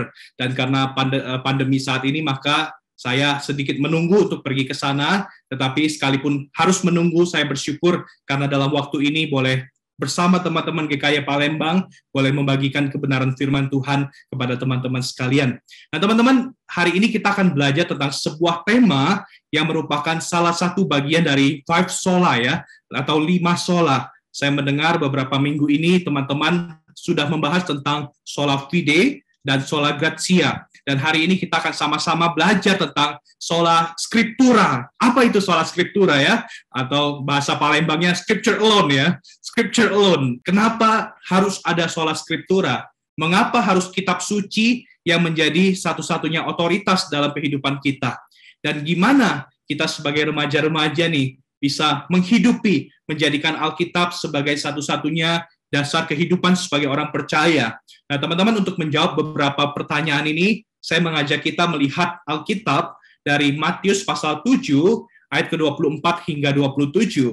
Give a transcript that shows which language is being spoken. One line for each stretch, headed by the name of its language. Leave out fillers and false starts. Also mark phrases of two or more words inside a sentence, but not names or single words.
Indonesian: Dan karena pandemi saat ini, maka saya sedikit menunggu untuk pergi ke sana, tetapi sekalipun harus menunggu, saya bersyukur karena dalam waktu ini boleh bersama teman-teman GKY Palembang, boleh membagikan kebenaran firman Tuhan kepada teman-teman sekalian. Nah teman-teman, hari ini kita akan belajar tentang sebuah tema yang merupakan salah satu bagian dari 5 sola ya, atau 5 sola. Saya mendengar beberapa minggu ini teman-teman sudah membahas tentang
Latin: sola fide
Indonesian: dan
Latin: sola gratia.
Indonesian: Dan hari ini kita akan sama-sama belajar tentang
Latin: sola scriptura.
Indonesian: Apa itu
Latin: sola scriptura
Indonesian: ya? Atau bahasa Palembangnya
English: scripture alone
Indonesian: ya.
English: Scripture alone.
Indonesian: Kenapa harus ada
Latin: sola scriptura?
Indonesian: Mengapa harus kitab suci yang menjadi satu-satunya otoritas dalam kehidupan kita? Dan gimana kita sebagai remaja-remaja nih bisa menghidupi, menjadikan Alkitab sebagai satu-satunya dasar kehidupan sebagai orang percaya. Nah, teman-teman, untuk menjawab beberapa pertanyaan ini, saya mengajak kita melihat Alkitab dari Matius pasal 7, ayat ke-24 hingga 27.